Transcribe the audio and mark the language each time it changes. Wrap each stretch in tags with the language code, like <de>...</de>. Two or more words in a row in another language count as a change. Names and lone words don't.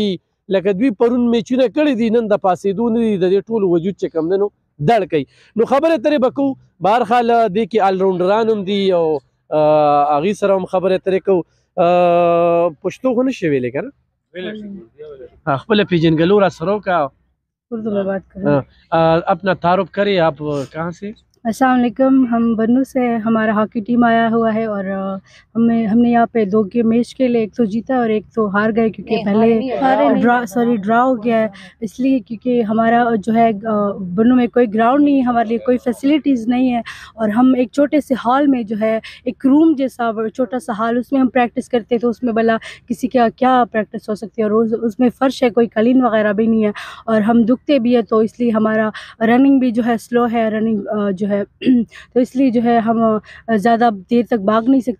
<ps>لکه دوی پرون میچونه کړي دي، نن د پاسېدو نه دي، د دې ټول وجود چې کوم دی نو دړ کوي. نو خبرې ترې به کوو، بهرحال دې کې آلراونډران هم دي او هغوی سره هم خبرې ترې کوو. پښتو خو نشي ویلی که نه؟ خپله پیژنګلو را سره وکړه.</ps> <ur>اردو میں بات کریں. اپنا تعارف کریں، آپ کہاں سے؟</ur> <ar>السلام علیکم.</ar> <ur>ہم بنو سے ہمارا ہاکی ٹیم آیا ہوا ہے اور ہم نے یہاں پہ 2 گیم میچ کے لیے، ایک تو جیتا اور ایک تو ہار گئے کیونکہ پہلے ڈرا ہو گیا ہے. اس لیے کیونکہ ہمارا جو ہے بنو میں کوئی گراؤنڈ نہیں ہے، ہمارے لیے کوئی فیسلٹیز نہیں ہے اور ہم ایک چھوٹے سے ہال میں جو ہے ایک روم جیسا چھوٹا سا ہال، اس میں ہم پریکٹس کرتے تو اس میں بلا کسی کا کیا پریکٹس ہو سکتی ہے، اور اس میں فرش ہے، کوئی قالین وغیرہ بھی نہیں ہے اور ہم دکھتے بھی ہے تو اس لیے ہمارا رننگ بھی جو ہے سلو ہے، رننگ جو ہے تو اس لیے جو ہے ہم زیادہ دیر تک بھاگ نہیں سکتے.</ur>